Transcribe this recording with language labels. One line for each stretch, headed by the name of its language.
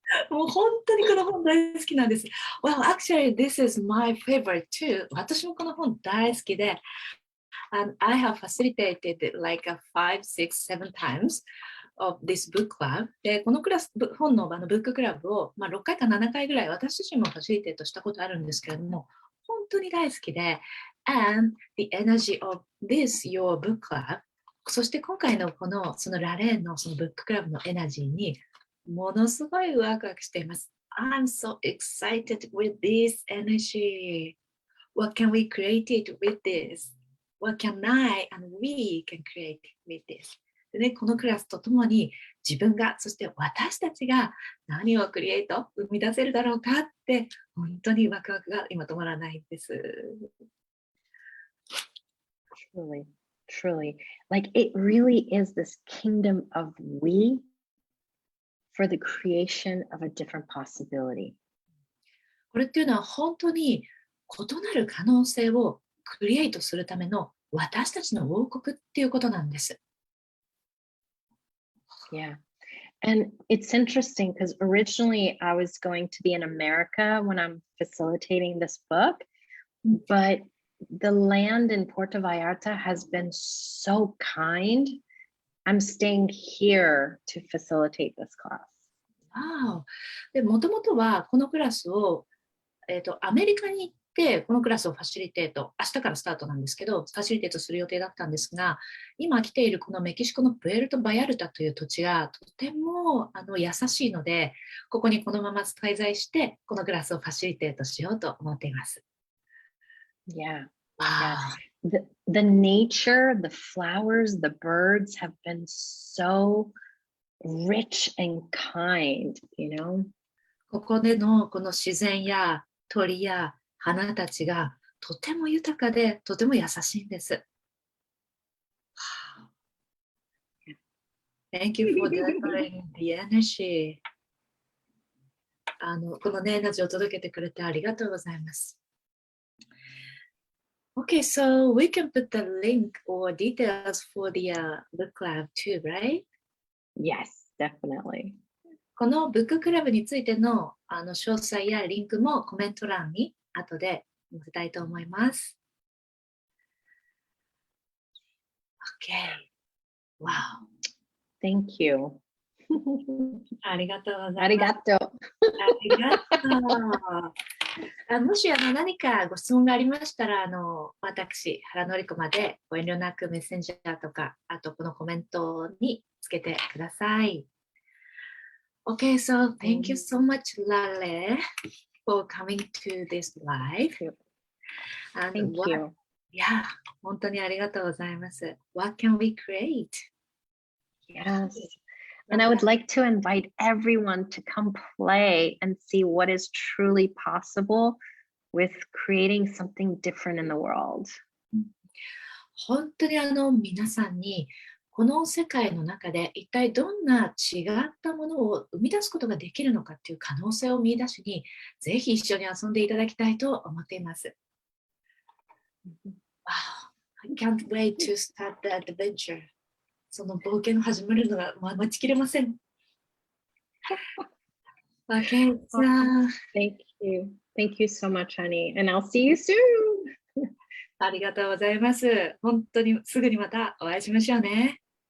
Japanese: もう本当にこの本大好きなんです。
English: Well, actually, this is my favorite too.
Japanese: 私もこの本大好きで、
English: and I have facilitated like 5, 6, 7 times of this book club.
Japanese: で、このクラス、本のブッククラブを、6回か7回ぐらい私自身もファシリテートしたことあるんですけれども、本当に大好きで、
English: and the energy of this, your book club,
Japanese: そして今回のそのラレーンのそのブッククラブのエナジーにものすごいワクワクしています。
English: I'm so excited with this energy. What can we create it with this? What can I and we can create with this?
Japanese: でね、このクラスとともに自分が、そして私たちが何をクリエイト、生み出せるだろうかって本当にワクワクが今止まらないんです。
English: Truly, truly. Like it really is this kingdom of we for the creation of a different possibility.
Japanese: これっていうのは本当に異なる可能性をクリエイトするための私たちの王国っていうことなんです。
English: Yeah. And it's interesting because originally I was going to be in America when I'm facilitating this book, but the land in Puerto Vallarta has been so kind. I'm staying here to facilitate this class. Wow.
Japanese: で、もともとはこのクラスを、アメリカに行ってこのクラスをファシリテート、明日からスタートなんですけど、ファシリテートする予定だったんですが、今来ているこのメキシコのプエルト・バヤルタという土地がとても優しいので、ここにこのまま滞在して、このクラスをファシリテートしようと思っています。
English: Yeah. Wow. Yeah. The nature, the flowers, the birds have been so rich and kind, you know?
Japanese: ここでのこの自然や鳥や花たちがとても豊かでとても優しいんです。
English: Thank you for delivering the energy.
Japanese: このね、エナジーを届けてくれてありがとうございます。
English: Okay, so we can put the link or details for the book club too, right? Yes, definitely.
Japanese: このブッククラブについての詳細やリンクもコメント欄に後で載せたいと思います。
English: Okay. Wow. Thank you.
Japanese: ありがとうございます。ありがとう。ありがとう。もし何かご質問がありましたら、私、原のりこまでご遠慮なくメッセンジャーとか、あとこのコメントにつけてください。
English: Okay, so thank you so much, Laleh, for coming to this live. Thank you. Yeah,
Japanese: 本当にありがとうございます。
English: What can we create? Yes. And I would like to invite everyone to come play and see what is truly possible with creating something different in the world.
Japanese: 本当に皆さんにこの世界の中で一体どんな違ったものを生み出すことができるのかっていう可能性を見出しに、ぜひ一緒に遊んでいただきたいと思っています。
English: Wow, I can't wait to start the adventure.
Japanese: その冒険を始めるのが待ちきれません。
English: Okay, so thank you. Thank you so much, honey. And I'll see you soon.
Japanese: ありがとうございます。本当にすぐにまたお会いしましょうね。